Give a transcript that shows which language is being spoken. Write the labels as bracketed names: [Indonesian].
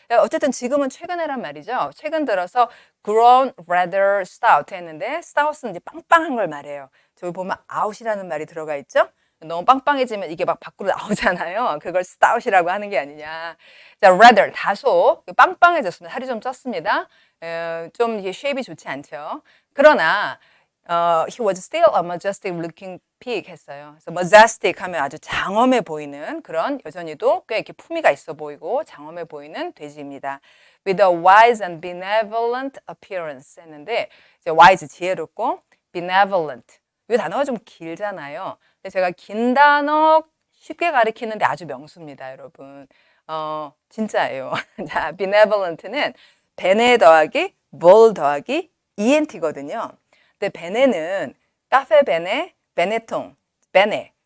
[Korean] 어쨌든 지금은 최근에란 말이죠. 최근 들어서 [English] grown rather stout [Korean] 했는데 stout은 이제 빵빵한 걸 말해요. 저기 보면 out이라는 말이 들어가 있죠. 너무 빵빵해지면 이게 막 밖으로 나오잖아요. 그걸 stout이라고 하는 게 아니냐. 자, rather 다소 빵빵해졌습니다. 살이 좀 쪘습니다. 좀 이게 쉐입이 좋지 않죠. 그러나 [English] he was still a majestic looking pig [Korean] 했어요. 그래서 majestic 하면 아주 장엄해 보이는 그런 여전히도 꽤 이렇게 품위가 있어 보이고 장엄해 보이는 돼지입니다. [English] With a wise and benevolent appearance [Korean] 했는데 이제 [English] wise [Korean] 지혜롭고 [English] benevolent [Korean] 이 단어가 좀 길잖아요. 근데 제가 긴 단어 쉽게 가리키는데 아주 명수입니다, 여러분. 진짜예요. 자, benevolent는 베네 더하기 vol 더하기 ent거든요. 근데 베네는 카페 베네, 베네통, 베네.